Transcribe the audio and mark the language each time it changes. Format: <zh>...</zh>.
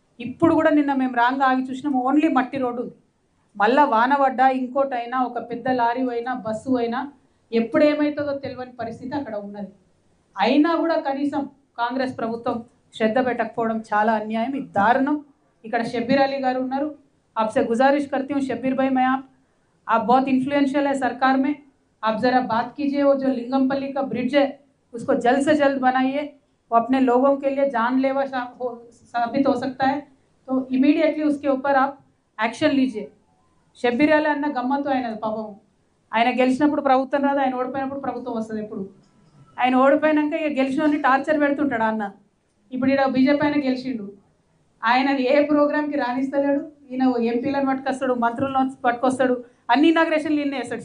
<te>ఇప్పుడు కూడా నిన్న మేము రాంగ్ ఆగి చూసినాం, ఓన్లీ మట్టి రోడ్డు ఉంది. మళ్ళీ వాన పడ్డా ఇంకోటైనా ఒక పెద్ద లారీ అయినా బస్సు అయినా ఎప్పుడు ఏమవుతుందో తెలియని పరిస్థితి అక్కడ ఉన్నది. అయినా కూడా కనీసం కాంగ్రెస్ ప్రభుత్వం శ్రద్ధ పెట్టకపోవడం చాలా అన్యాయం. ఇది దారుణం. ఇక్కడ షబ్బీర్ అలీ గారు ఉన్నారు.</te> <hi>आपसे गुजारिश करती हूँ शब्बीर भाई, मैं आप बहुत इन्फ्लुएंशियल है सरकार में, आप ज़रा बात कीजिए, वो जो लिंगमपल्ली का ब्रिड्ज है उसको जल्द से जल्द बनाइए. वो अपने लोगों के लिए जानलेवा साबित हो सकता है, तो इमीडिएटली उसके ऊपर आप యాక్షన్ లీజిए.</hi> <te>షబ్బీర్ అలీ అన్న గమ్మత్తు అయినది పాపం. ఆయన గెలిచినప్పుడు ప్రభుత్వం రాదు, ఆయన ఓడిపోయినప్పుడు ప్రభుత్వం వస్తుంది. ఎప్పుడు ఆయన ఓడిపోయినాక ఇక గెలిచినోని టార్చర్ పెడుతుంటాడు అన్న. ఇప్పుడు ఇక్కడ బీజేపీ ఆయన గెలిచిండు, ఆయన ఏ ప్రోగ్రామ్కి రాణిస్తలేడు. ఈయన ఎంపీలను పట్టుకొస్తాడు, మంత్రులను పట్టుకొస్తాడు, అన్ని ఇనాగ్రేషన్లు ఈయన వేస్తాడు.</te>